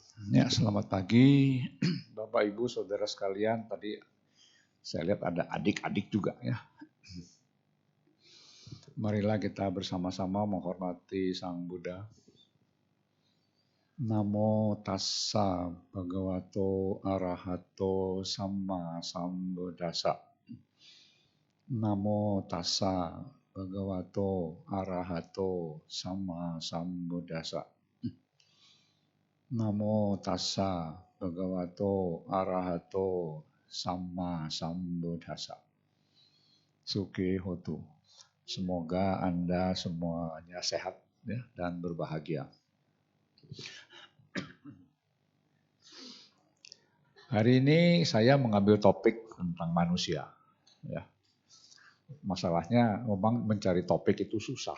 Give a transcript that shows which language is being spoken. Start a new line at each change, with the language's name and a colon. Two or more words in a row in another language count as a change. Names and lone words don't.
Indonesian: Ya, selamat pagi Bapak Ibu Saudara sekalian. Tadi saya lihat ada adik-adik juga ya. Marilah kita bersama-sama menghormati Sang Buddha.
Pali: Namo tassa bhagavato arahato samma sambuddhassa. Namo tassa bhagavato arahato samma sambuddhassa. Namo tassa bhagavato arahato samma sambuddhassa. Sukhi hotu.
Indonesian: Semoga Anda semuanya sehat ya, dan berbahagia. Hari ini saya mengambil topik tentang manusia. Ya. Masalahnya memang mencari topik itu susah.